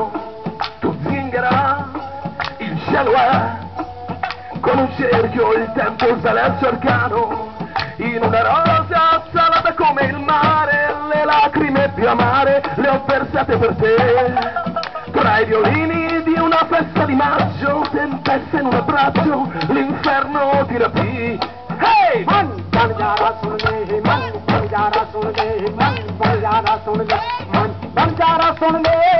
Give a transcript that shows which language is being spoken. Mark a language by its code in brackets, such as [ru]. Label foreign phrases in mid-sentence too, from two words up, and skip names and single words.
[it] tu zingara il cielo è, con un cerchio il tempo sale al suo arcano, in una rosa salata come il mare, le lacrime più amare le ho versate per te, tra i violini di una festa di maggio, tempesta in un abbraccio, l'inferno ti rapì. Hey! [hi] मन बनजारा सुन ले, मन बनजारा सुन ले, मन बनजारा सुन ले, मन बनजारा सुन ले,